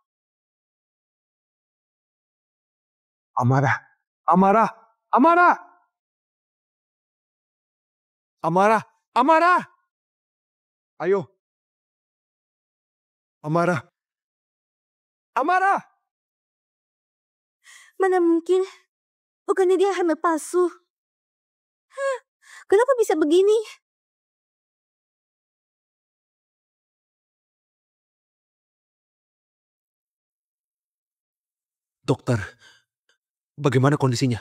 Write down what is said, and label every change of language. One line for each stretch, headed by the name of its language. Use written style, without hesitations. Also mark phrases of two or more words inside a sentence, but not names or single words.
Indonesian: Amara! Amara! Amara! Amara! Amara! Ayo. Amara! Amara! Mana mungkin? Bukannya dia hamil palsu? Kenapa bisa begini? Dokter, bagaimana kondisinya?